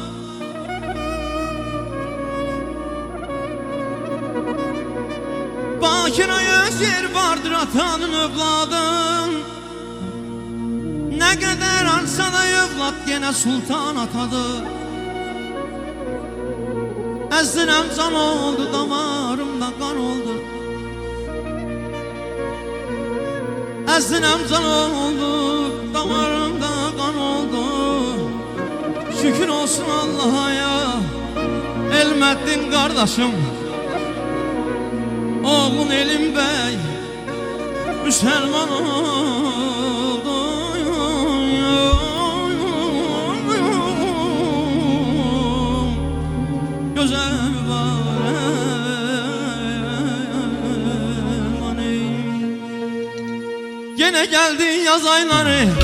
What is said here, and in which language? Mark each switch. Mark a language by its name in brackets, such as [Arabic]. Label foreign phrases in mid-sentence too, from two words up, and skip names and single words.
[Turkish] Bakire öz yeri vardır atanın evladım. Ne kadar arsa da evlat gene sultan atadır. [Azerbaijani] Əzdirəm can oldu, damarımda qan oldu. Əzdirəm can oldu, damarımda qan oldu. Şükür olsun Allah'a ya Elməddin qardaşım Oğlun Elim bəy Müsəlman oldu Gözəl mübarək [Turkish] Gene geldi yaz ayları